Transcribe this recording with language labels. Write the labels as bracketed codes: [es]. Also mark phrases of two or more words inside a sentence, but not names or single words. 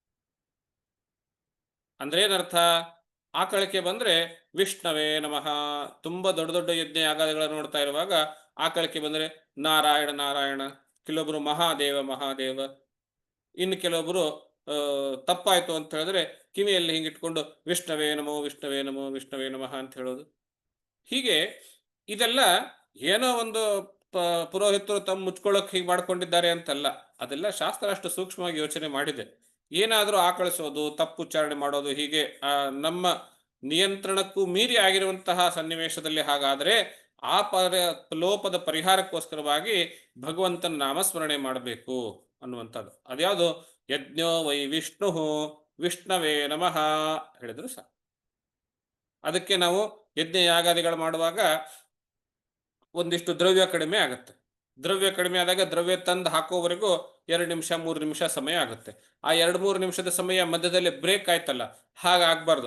[kn] ಅಂದ್ರೆ ಏನರ್ಥ? ಆಕಳಕ್ಕೆ ಬಂದ್ರೆ [sa] ವಿಷ್ಣವೇ ನಮಃ. [kn] ತುಂಬಾ ದೊಡ್ಡ ದೊಡ್ಡ ಯಜ್ಞ ಯಾಗಾದಿಗಳನ್ನು ನೋಡ್ತಾ ಇರುವಾಗ ಆಕಳಕ್ಕೆ ಬಂದ್ರೆ ನಾರಾಯಣ ನಾರಾಯಣ, ಕೆಲವೊಬ್ರು ಮಹಾದೇವ ಮಹಾದೇವ, ಇನ್ನು ಕೆಲವೊಬ್ರು ತಪ್ಪಾಯ್ತು ಅಂತ ಹೇಳಿದ್ರೆ ಕಿವಿಯಲ್ಲಿ ಹಿಂಗಿಟ್ಕೊಂಡು [sa] ವಿಷ್ಣವೇ ನಮೋ ವಿಷ್ಣವೇ ನಮೋ ವಿಷ್ಣವೇ ನಮಃ [kn] ಅಂತ ಹೇಳೋದು. ಹೀಗೆ ಇದೆಲ್ಲ ಏನೋ ಒಂದು ಪುರೋಹಿತರು ತಮ್ಮ ಮುಚ್ಕೊಳ್ಳೋಕೆ ಹೀಗೆ ಮಾಡ್ಕೊಂಡಿದ್ದಾರೆ ಅಂತಲ್ಲ, ಅದೆಲ್ಲ ಶಾಸ್ತ್ರ ಅಷ್ಟು ಸೂಕ್ಷ್ಮವಾಗಿ ಯೋಚನೆ ಮಾಡಿದೆ. ಏನಾದರೂ ಆಕಳಿಸೋದು, ತಪ್ಪು ಉಚ್ಚಾರಣೆ ಮಾಡೋದು, ಹೀಗೆ ನಮ್ಮ ನಿಯಂತ್ರಣಕ್ಕೂ ಮೀರಿ ಆಗಿರುವಂತಹ ಸನ್ನಿವೇಶದಲ್ಲಿ ಹಾಗಾದರೆ ಆ ಲೋಪದ ಪರಿಹಾರಕ್ಕೋಸ್ಕರವಾಗಿ ಭಗವಂತನ ನಾಮಸ್ಮರಣೆ ಮಾಡಬೇಕು ಅನ್ನುವಂಥದ್ದು. ಅದ್ಯಾವುದು? [sa] ಯಜ್ಞೋ ವೈ ವಿಷ್ಣು ವಿಷ್ಣವೇ ನಮಃ [kn] ಹೇಳಿದ್ರು ಸಹ. ಅದಕ್ಕೆ ನಾವು ಯಜ್ಞ ಯಾಗಾದಿಗಳು ಮಾಡುವಾಗ ಒಂದಿಷ್ಟು ದ್ರವ್ಯ ಕಡಿಮೆ ಆಗುತ್ತೆ. ದ್ರವ್ಯ ಕಡಿಮೆ ಆದಾಗ ದ್ರವ್ಯ ತಂದು ಹಾಕೋವರೆಗೂ 2 ನಿಮಿಷ 3 ನಿಮಿಷ ಸಮಯ ಆಗುತ್ತೆ. ಆ 2-3 ನಿಮಿಷದ ಸಮಯ ಮಧ್ಯದಲ್ಲಿ ಬ್ರೇಕ್ ಆಯ್ತಲ್ಲ, ಹಾಗಾಗಬಾರ್ದು.